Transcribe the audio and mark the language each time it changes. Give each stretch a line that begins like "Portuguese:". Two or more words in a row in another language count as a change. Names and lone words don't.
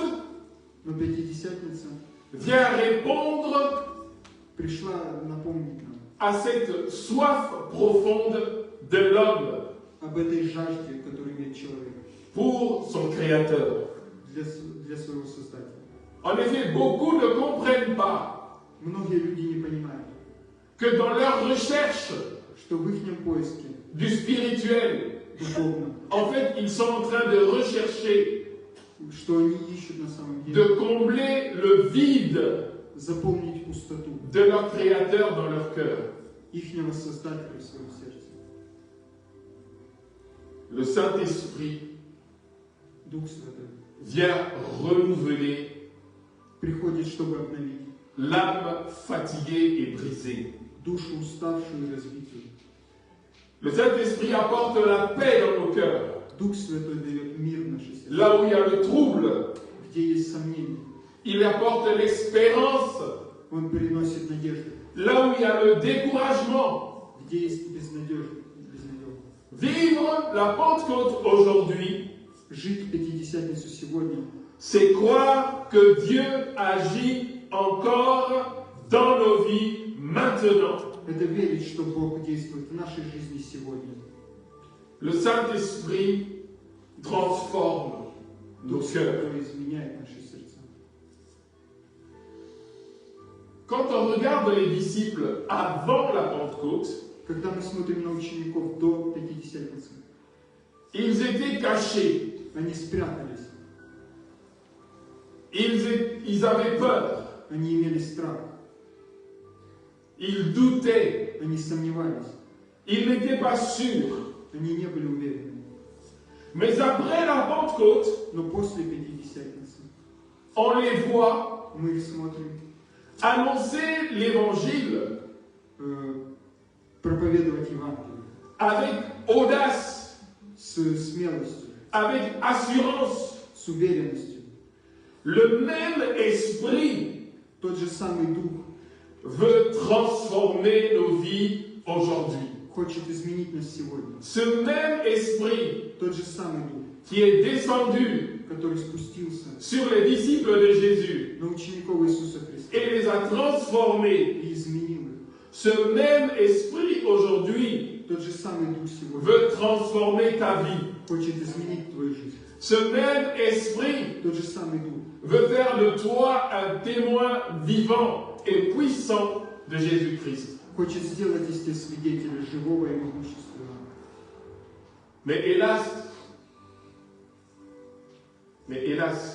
Russian: Но Пятидесятница
French: vient répondre
Russian: пришла напомнить нам
French: à cette soif profonde de l'homme
Russian: об этой жажде, которую имеет человек
French: pour son Créateur.
Russian: для своего Создателя.
French: En effet, beaucoup ne comprennent pas
Russian: Многие люди не понимают,
French: que dans leur recherche
Russian: что в их поиске
French: du spirituel,
Russian: духовном,
French: en fait, ils sont en train de rechercher,
Russian: что они ищут на самом
French: de
Russian: деле,
French: combler le vide
Russian: заполнить пустоту
French: de leur Créateur dans leur cœur.
Russian: ихнего Создателя в своем сердце.
French: Le Saint-Esprit
Russian: Дух Святой
French: vient renouveler
Russian: приходит, чтобы обновить
French: l'âme fatiguée et brisée.
Russian: душу уставшую и разбитую.
French: Le Saint-Esprit apporte la paix dans nos cœurs.
Russian: Дух Святой дает мир в наши сердца.
French: Là où il y a le trouble,
Russian: Где есть сомнения,
French: il apporte l'espérance.
Russian: Он приносит надежду.
French: Là où il y a le découragement,
Russian: Где есть безнадежность.
French: vivre la Pentecôte aujourd'hui,
Russian: Жить Пятидесятницу сегодня
French: c'est croire que Dieu agit encore dans nos vies maintenant. –
Russian: это верить, что Бог действует в нашей жизни сегодня.
French: Le Saint-Esprit transforme nos
Russian: Дух
French: cœurs.
Russian: Святой изменяет наши сердца.
French: Quand on regarde les disciples avant la Pentecôte,
Russian: Когда мы смотрим на учеников до Пятидесятницы,
French: ils étaient cachés,
Russian: они спрятались,
French: ils avaient peur,
Russian: они имели страх,
French: ils doutaient,
Russian: они сомневались,
French: ils n'étaient pas sûrs.
Russian: они не были уверены.
French: Mais après la Pentecôte,
Russian: Но после Пятидесятницы
French: on les voit
Russian: мы их смотрим
French: annoncer l'évangile
Russian: проповедовать Евангелие
French: avec audace,
Russian: с смелостью,
French: avec assurance.
Russian: с уверенностью.
French: Le même esprit
Russian: Тот же самый Дух
French: veut transformer nos vies aujourd'hui.
Russian: хочет изменить нас сегодня.
French: Ce même esprit
Russian: Тот же самый Дух,
French: qui est descendu
Russian: который спустился
French: sur les disciples de Jésus
Russian: на учеников Иисуса Христа
French: et les a transformés,
Russian: и изменил их.
French: ce même esprit aujourd'hui
Russian: Тот же самый Дух сегодня
French: veut transformer ta vie.
Russian: хочет изменить твою жизнь.
French: Ce même esprit
Russian: Тот же самый Дух
French: veut faire de toi un témoin vivant et puissant de Jésus-Christ.
Russian: хочет сделать из тебя свидетеля живого и могущественного.
French: Mais hélas,